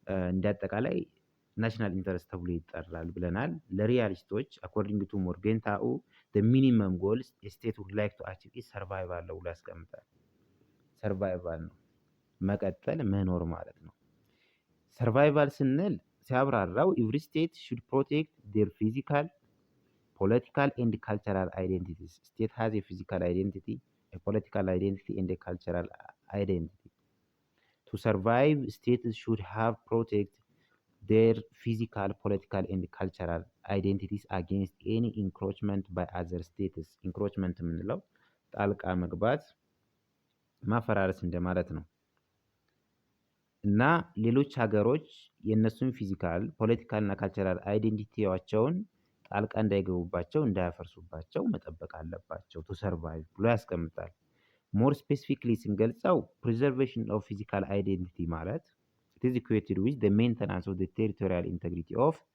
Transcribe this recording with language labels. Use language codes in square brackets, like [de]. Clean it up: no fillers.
[am] እንደ አጠቃላይ ናሽናል ኢንተረስት ተብሎ ይጠራል ብለናል። ለሪያሊስቶች አኮርዲንግ ቱ ሞርጌንታኡ [en] the minimum goal a state would like to achieve is survival [am] ብሎ ያስቀምጣል። ሰርቫይቫል ነው መቀጠል መኖር ማለት ነው። ሰርቫይቫል ስንል ሲያብራራው [en] every state should protect their physical, political and cultural identities. State has a physical identity, a political identity and a cultural identity. To survive, states should have protect their physical, political and cultural identities against any encroachment by other states. [am] Encroachment የምንለው ጣልቃ መግባት ማፈራረስ እንደማለት ነው። እና ሌሎች ሀገሮች የነሱን ፊዚካል ፖለቲካል እና ካልቸራል አይዴንቲቲያቸውን ጣልቃ እንዳይገቡባቸው እንዳያፈርሱባቸው መጠበቅ አለባቸው ቱ ሰርቫይቭ ብሎ ያስቀምጣል። ሞር ስፔሲፊክሊ ስንገልጸው ፕሪዘርቬሽን ኦፍ ፊዚካል አይዴንቲቲ ማለት [en] it is equated with the maintenance of the territorial integrity of